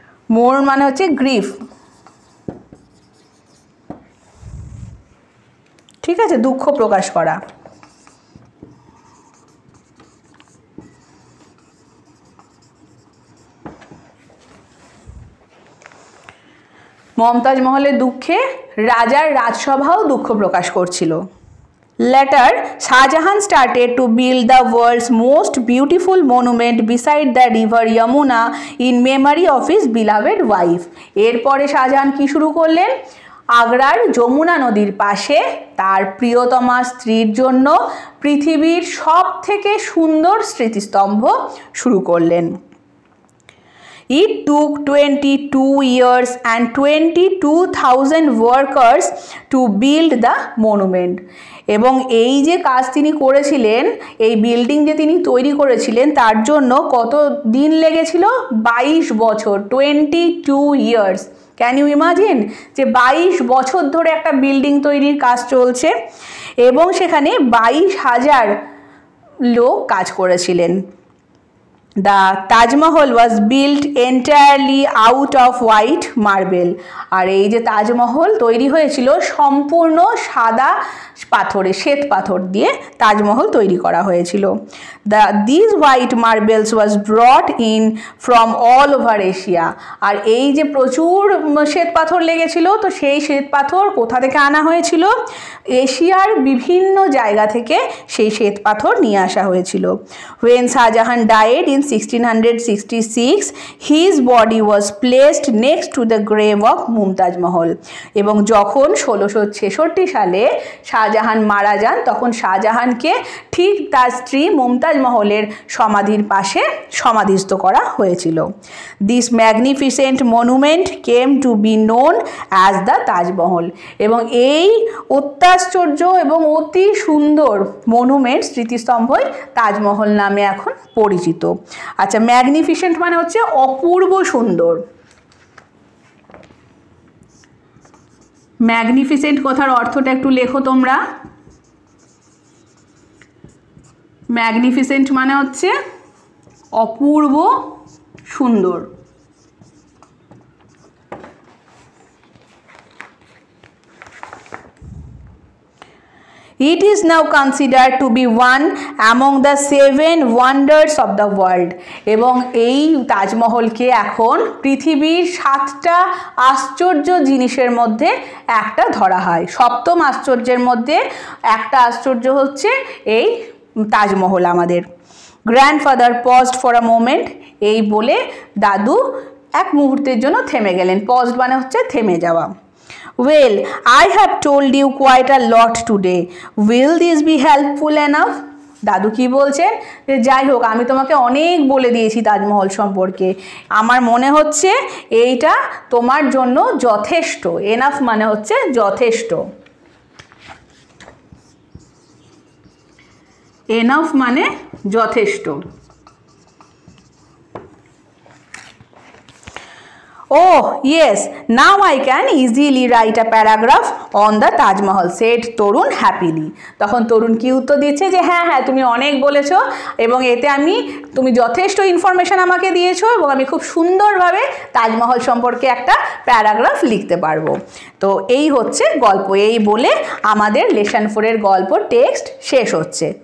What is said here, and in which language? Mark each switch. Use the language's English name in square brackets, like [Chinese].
[Bangla] মোর্ন মানে হচ্ছে গ্রিফ, ঠিক আছে, দুঃখ প্রকাশ করা। মমতাজ মহলের দুঃখে রাজার রাজসভাও দুঃখ প্রকাশ করছিল। [English] Later, Shahjahan started to build the world's most beautiful monument beside the river Yamuna in memory of his beloved wife. [Bangla] এরপরে শাহজাহান কি শুরু করলেন? আগ্রার যমুনা নদীর পাশে তার প্রিয়তমা স্ত্রীর জন্য পৃথিবীর সবথেকে সুন্দর স্মৃতিস্তম্ভ শুরু করলেন। [English] It took 22 years and 22,000 workers to build the monument. [Bangla] এবং এই যে কাজ তিনি করেছিলেন, এই বিল্ডিং যে তিনি তৈরি করেছিলেন তার জন্য কত দিন লেগেছিল? 22 বছর, [English] 22 years। Can you imagine [Bangla] যে 22 বছর ধরে একটা বিল্ডিং তৈরির কাজ চলছে, এবং সেখানে 22,000 লোক কাজ করেছিলেন। [English] The Taj Mahal was built entirely out of white marble. [Bangla] আর এই যে তাজমহল তৈরি হয়েছিল সম্পূর্ণ সাদা পাথরে, শ্বেত পাথর দিয়ে তাজমহল তৈরি করা হয়েছিল। [English] These white marbles was brought in from all over Asia. [Bangla] আর এই যে প্রচুর শ্বেত পাথর লেগেছিল, তো সেই শ্বেত পাথর কোথা থেকে আনা হয়েছিল? এশিয়ার বিভিন্ন জায়গা থেকে সেই শ্বেত পাথর নিয়ে আসা হয়েছিল। [English] When Shahjahan died in 1666 his body was placed next to the grave of Mumtaz Mahal. [Bangla] এবং যখন 1666 সালে শাহজাহান মারা যান তখন শাহজাহানকে ঠিক তার স্ত্রী মুমতাজ মহলের সমাধির পাশে সমাধিস্থ করা হয়েছিল। [English] This magnificent monument came to be known as the Taj Mahal. [Bangla] এবং এই অত্যাশ্চর্য এবং অতি সুন্দর মনুমেন্ট স্মৃতিস্তম্ভই তাজমহল নামে এখন পরিচিত। আচ্ছা, ম্যাগনিফিসেন্ট মানে হচ্ছে অপূর্ব সুন্দর। ম্যাগনিফিসেন্ট কথার অর্থটা একটু লেখো তোমরা। ম্যাগনিফিসেন্ট মানে হচ্ছে অপূর্ব সুন্দর। [English] It is now considered to be one among the 7 wonders of the world। [Bangla] এবং এই তাজমহলকে এখন পৃথিবীর 7টা আশ্চর্য জিনিসের মধ্যে একটা ধরা হয়। 7ম আশ্চর্যের মধ্যে একটা আশ্চর্য হচ্ছে এই তাজমহল আমাদের। [English] Grandfather paused for a moment. [Bangla] এই বলে দাদু এক মুহূর্তের জন্য থেমে গেলেন। পজড মানে হচ্ছে থেমে যাওয়া। [English] Well, I have told you quite a lot today. Will this be helpful enough? [Bangla] দাদু কি বলছেন যে যাই হোক আমি তোমাকে অনেক বলে দিয়েছি তাজমহল সম্পর্কে, আমার মনে হচ্ছে এইটা তোমার জন্য যথেষ্ট। এনাফ মানে হচ্ছে যথেষ্ট। এনাফ মানে যথেষ্ট। [English] Oh yes, now I can easily write a paragraph on the Taj Mahal, said Tarun happily। [Bangla] তখন তরুণ কি উত্তর দিচ্ছে যে হ্যাঁ হ্যাঁ তুমি অনেক বলেছো এবং এতে তুমি যথেষ্ট ইনফরমেশন আমাকে দিয়েছো এবং আমি খুব সুন্দরভাবে তাজমহল সম্পর্কে একটা প্যারাগ্রাফ লিখতে পারবো। তো এই হচ্ছে গল্প। এই বলে আমাদের লেসন 4-এর গল্প টেক্সট শেষ হচ্ছে।